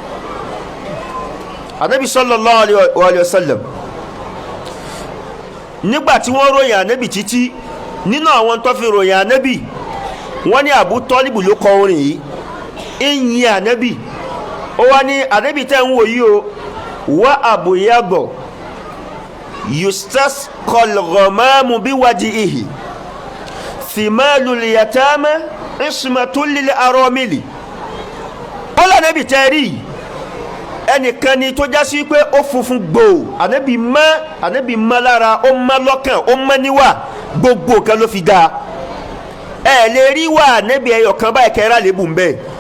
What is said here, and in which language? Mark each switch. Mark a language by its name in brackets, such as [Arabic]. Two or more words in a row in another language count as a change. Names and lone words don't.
[Yoruba] Ànábì [Arabic] صلى الله عليه وسلم [Yoruba] nígbà tí wọ́n ròyìn Ànábì títí nínú àwọn tó fi ròyìn Ànábì wọ́n ní Abu Tọ́líbù ló kọ orin yìí ìyìn Ànábì ó wá ní Ànábì tẹ́ ń wò yìí o wá àbòyàgbọ̀ [Arabic] يستسقى الغمام بوجهه ثمال اليتامى عصمة للأرامل [Yoruba] ó lọ Ànábì tẹ́ rí ẹnìkan ni tó já sí pé ó funfun gbòò Ànábì mọ́ lára ó mọ́ lọ́kàn ó mọ́ níwà gbogbo kan ló fi dáa ẹ lè rí wà Ànábì ẹyọ kan báyìí kẹ́rà lébù ń bẹ́ẹ̀